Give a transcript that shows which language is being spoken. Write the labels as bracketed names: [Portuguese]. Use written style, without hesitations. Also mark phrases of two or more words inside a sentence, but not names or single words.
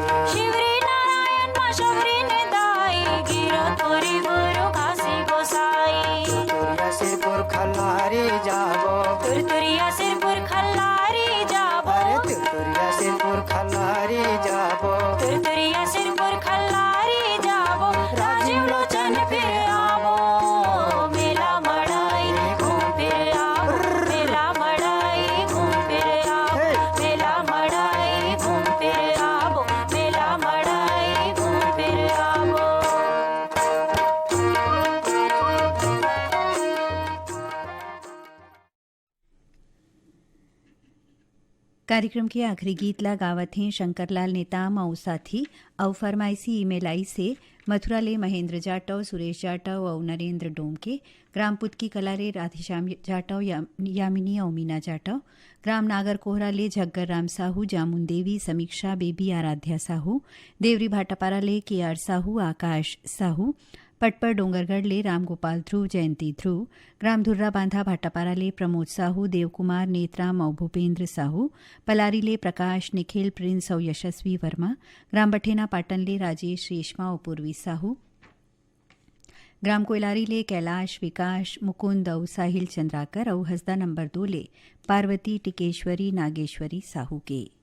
[Chhattisgarhi] शिवरी नारायण मा शबरी ने दाई गिरो तोरी गुरु घासी गोसाई तुरिया सिरपुर खल्लारी जाबो तुरतुरिया सिरपुर खल्लारी जाबो अरे तुरिया सिरपुर खल्लारी जाबो तुरतुरिया सिरपुर खल्लारी जाबो राजीव लोचन फिर आवो मेला मड़ाई घूम फिर आवो मेला मड़ाई घूम फिर आवो मेला मड़ाई घूम फिर आवो मेला मड़ाई घूम फिर आवो। कार्यक्रम के आखिरी गीत ला गावत हैं शंकरलाल नेताम और साथी और फरमाइशी ईमेल आई से मथुरा ले महेंद्र जाटव, सुरेश जाटव और नरेंद्र डोमके, ग्राम पुतकी कला ले राधेश्याम जाटव, यामिनी और मीना जाटव, ग्राम नागर कोहरा ले झग्गर राम साहू, जामुन देवी, समीक्षा बेबी, आराध्या साहू, देवरी भाटापारा ले के आर साहू, आकाश साहू, पटपर डोंगरगढ़ ले रामगोपाल ध्रुव, जयंती ध्रुव, ग्राम धुर्रा बांधा भाटापारा ले प्रमोद साहू, देवकुमार, नेत्राम और भूपेंद्र साहू, पलारी ले प्रकाश, निखिल, प्रिंस और यशस्वी वर्मा, ग्राम बठेना पाटन ले राजेश, रेशमा और पूर्वी साहू, ग्राम कोयलारी ले कैलाश, विकास, मुकुंद और साहिल चंद्राकर और हसदा नंबर 2 ले पार्वती, टिकेश्वरी, नागेश्वरी साहू के।